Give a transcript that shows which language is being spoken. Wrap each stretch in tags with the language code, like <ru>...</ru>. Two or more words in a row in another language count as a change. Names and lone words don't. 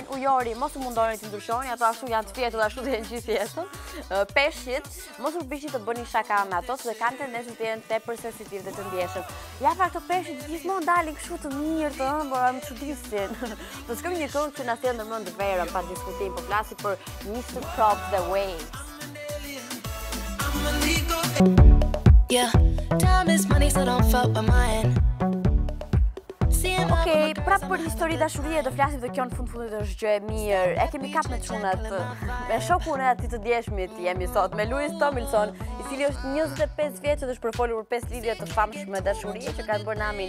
<sq>Ujori, mos u mundoni të ndryshoni, ato ashtu janë të fjetur, ashtu të jenë gjithë jetën. Peshqit, mos u përpiqeni të bëni shaka me ato, se kanë tendencë të jenë tepër sensitiv dhe të ndjeshëm. Ja pra këto peshqit gjithmonë dalin kështu të mirë, të ëmbël, më çudisin. Do shkojmë një këngë që na sjell ndërmend verën pa diskutim, po flasi për Mr. Props the Waves.</sq> <en>Yeah, time is money, so don't fuck with mine.</en> <sq>Okej, prapë për histori dashurie do flasim dhe kjo në fundit është gjë e mirë. E kemi kap me çunat. Me shokun e atij të djeshmit jemi sot me Tomlinson, i cili është 25 vjeç dhe është përfolur për 5 lidhje të famshme dashurie që kanë bërë namin.</sq>